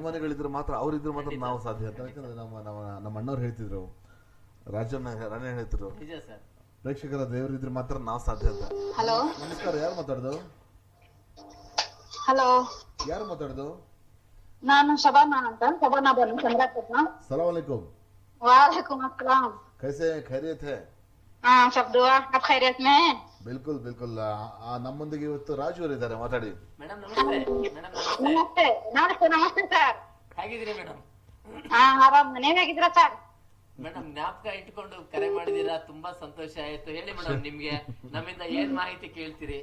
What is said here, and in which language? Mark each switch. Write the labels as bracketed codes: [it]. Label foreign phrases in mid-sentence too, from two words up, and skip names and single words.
[kn] ಅಭಿಮಾನಿಗಳಿದ್ರೆ ಮಾತ್ರ, ಅವ್ರಿದ್ರೆ ಮಾತ್ರ ನಾವು ಸಾಧ್ಯ ಅಂತ. ಯಾಕಂದ್ರೆ ನಮ್ಮ ಅಣ್ಣವ್ರು ಹೇಳ್ತಿದ್ರು, ರಾಜಣ್ಣ ರಾಣೆ ಹೇಳ್ತಿದ್ರು, ನಿಜ ಸರ್. ಪ್ರೇಕ್ಷಕರ ದೇವರಿದ್ರೆ ಮಾತ್ರ ನಾವು ಸಾಧ್ಯ ಅಂತ. ಹಲೋ ನಮಸ್ಕಾರ, ಯಾರು ಮಾತಾಡೋದು? ಹಲೋ, ಯಾರು ಮಾತಾಡೋದು? ನಾನು ಶಬಾನಾ ಅಂತ, ಶಬಾನಾ ಬನು ಚಂದ್ರಪುರ್ನ. [ar] سلام عليكم. وعليكم السلام. [hi] कैसे हैं? खैरियत है? हाँ सब दुआ, आप खैरियत में हैं? बिल्कुल बिल्कुल। [kn] ನಮ್ಮೊಂದಿಗೆ ಇವತ್ತು ರಾಜು ಅವರು ಇದ್ದಾರೆ, ಮಾತಾಡಿ. ಮೇಡಮ್ ನಮಸ್ತೆ. ಮೇಡಮ್ ನಮಸ್ತೆ. ನಮಸ್ತೆ ನಮಸ್ತೆ ನಮಸ್ತೆ ಸರ್. ಹೇಗಿದ್ದೀರಿ ಮೇಡಮ್? ಹಾ ಆರಾಮ್, ನೀವ್ ಹೇಗಿದ್ದೀರಾ ಸರ್? ಮೇಡಮ್ ಜ್ಞಾಪಕ ಇಟ್ಕೊಂಡು ಕರೆ ಮಾಡಿದೀರಾ, ತುಂಬಾ ಸಂತೋಷ ಆಯ್ತು. ಹೇಳಿ ಮೇಡಮ್, ನಿಮ್ಗೆ ನಮ್ಮಿಂದ ಏನ್ ಮಾಹಿತಿ ಕೇಳ್ತೀರಿ?